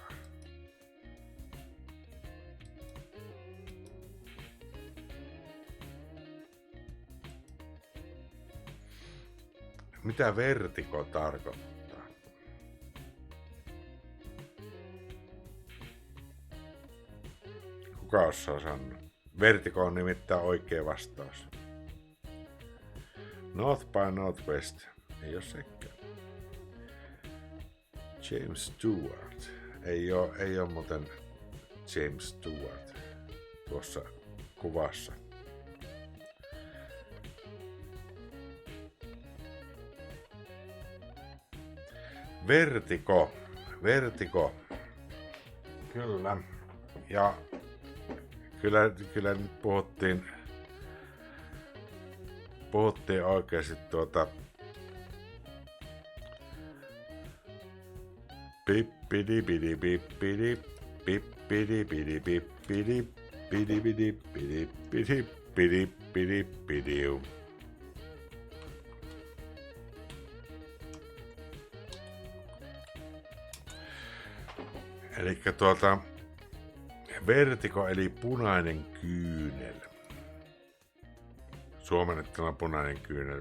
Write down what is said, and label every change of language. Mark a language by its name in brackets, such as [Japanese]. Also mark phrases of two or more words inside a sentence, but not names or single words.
[Finnish] Mitä vertigo tarkoittaa? Kuka osaa sanoa? Vertigo on nimittäin oikea vastaus. North by Northwest. Ei oo sekään. James Stewart. Ei oo muuten James Stewart tuossa kuvassa. Vertigo. Kyllä. Ja kyllä nyt puhuttiin oikeasti pippidi pidi pippidi pippidi pidi pippidi pidi pidi pidi pidi pidi pidi pidi. Elikkä vertigo eli punainen kyynel. Suomennettuna punainen kyynel.